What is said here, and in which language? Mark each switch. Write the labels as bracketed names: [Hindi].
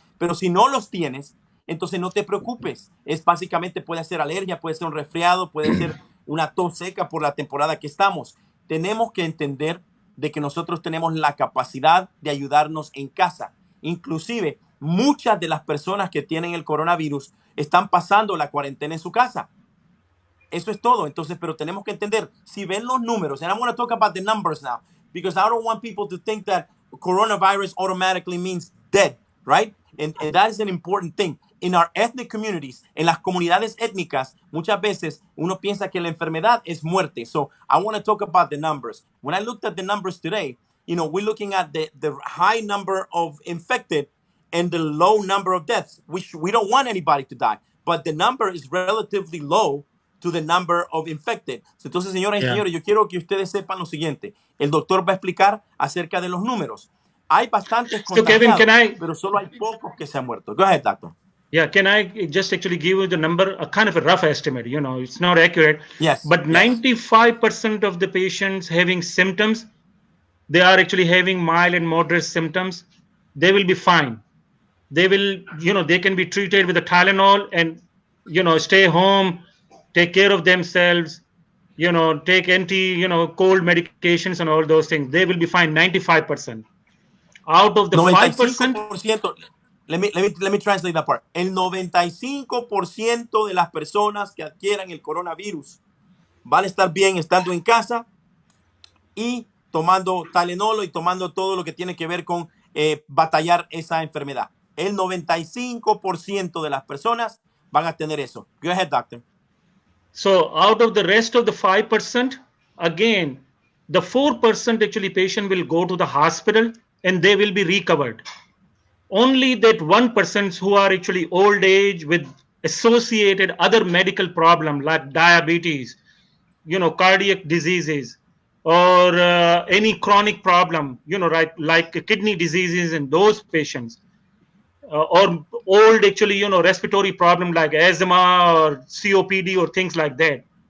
[Spanish] Pero si no los tienes, entonces no te preocupes. Es básicamente, puede ser alergia, puede ser un resfriado, puede ser una tos seca por la temporada que estamos. Tenemos que entender de que nosotros tenemos la capacidad de ayudarnos en casa. Inclusive, muchas de las personas que tienen el coronavirus están pasando la cuarentena en su casa. Eso es todo. Entonces, pero tenemos que entender, si ven los números, [English] and I'm going to talk about the numbers now, because I don't want people to think that coronavirus automatically means dead, right? And that is an important thing. In our ethnic communities, en las comunidades étnicas, muchas veces uno piensa que la enfermedad es muerte. So I want to talk about the numbers. When I looked at the numbers today, we're looking at the high number of infected and the low number of deaths, which we don't want anybody to die, but the number is relatively low to the number of infected. [Spanish] Entonces, señoras y señores, yo quiero que ustedes sepan lo siguiente. El doctor va a explicar acerca de los números. Hay bastantes contagiados, Kevin, pero solo hay pocos que se han muerto. [English] Go ahead, doctor. Yeah, can I just actually give you the number, a kind of a rough estimate? It's not accurate. Yes. But 95% of the patients having symptoms, they are actually having mild and moderate symptoms. They will be fine. They will, they can be treated with a Tylenol and, stay home, take care of themselves, take cold medications and all those things. They will be fine 95%. Out of the 5%. Let me translate that part. [Spanish] El 95% de las personas que adquieran el coronavirus van a estar bien estando en casa y tomando Tylenol y tomando todo lo que tiene que ver con batallar esa enfermedad. El 95% de las personas van a tener eso. [English] Go ahead, doctor. So out of the rest of the 5%, again, the 4% actually patient will go to the hospital and they will be recovered. Only that 1% who are actually old age with associated other medical problem like diabetes, cardiac diseases, or any chronic problem, right, like kidney diseases in those patients, or old actually, respiratory problem like asthma or COPD or things like that.